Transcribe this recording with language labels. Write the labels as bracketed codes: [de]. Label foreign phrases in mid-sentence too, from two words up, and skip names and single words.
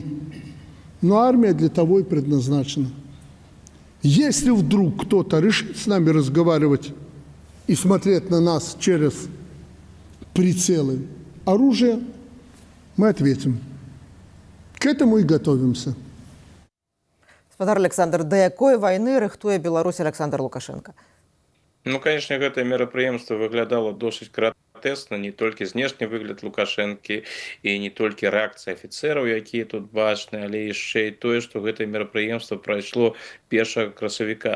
[ru] Но армия для того и предназначена. Если вдруг кто-то решит с нами разговаривать и смотреть на нас через прицелы оружия, мы ответим. К этому и готовимся. [be] Спадар Александр, да якой вайны рыхтуе Беларусь Александр Лукашенко? [ru] Ну, конечно, [be] гэтае мерапрыемства выглядала досыць гратэсна, не толькі знешні выгляд Лукашэнкі і не толькі рэакцыя афіцэраў, якія тут бачны, але яшчэ і тое, што гэтае мерапрыемства прайшло 1 красавіка.